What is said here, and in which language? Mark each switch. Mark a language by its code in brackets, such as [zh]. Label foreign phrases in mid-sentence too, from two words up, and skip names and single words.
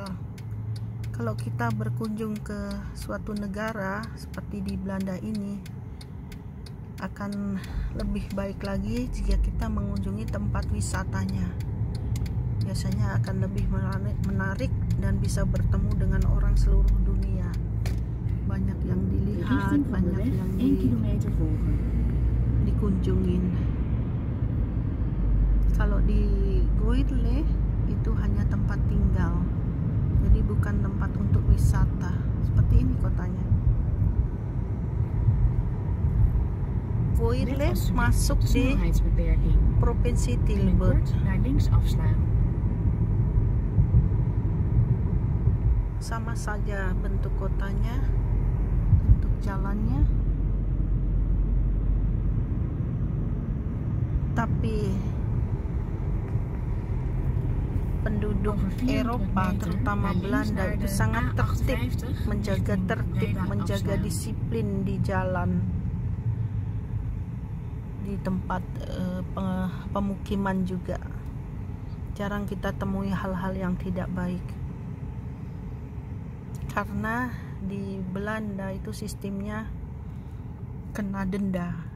[id] Kalau kita berkunjung ke suatu negara seperti di Belanda ini, akan lebih baik lagi jika kita mengunjungi tempat wisatanya. Biasanya akan lebih menarik dan bisa bertemu dengan orang seluruh dunia. Banyak yang [nl] De [id] dilihat, [nl] richting van de [id] banyak [nl] weg [id] yang [nl] 1 kilometer volgen. [id] dikunjungin. Kalau di Goirle itu hanya tempat tinggal, jadi bukan tempat untuk wisata. Seperti ini kotanya. Goirle [nl] Net als [id] masuk [nl] de [id] di [nl] snelheidsbeperking. [id] provinsi Tilburg. [nl] Binnenkort naar links afslaan. [id] Sama saja bentuk kotanya, bentuk jalannya, tapi penduduk [nl] Over 400 [id] Eropa, [nl] meter [id] terutama [nl] naar links [id] Belanda, [nl] naar [id] itu [nl] de [id] sangat tertib, [nl] A58 [id] menjaga [nl] richting [id] tertib, [nl] Breda [id] menjaga [nl] afslaan. [id] disiplin di jalan, di tempat pemukiman juga. Jarang kita temui hal-hal yang tidak baik, karena di Belanda itu sistemnya kena denda.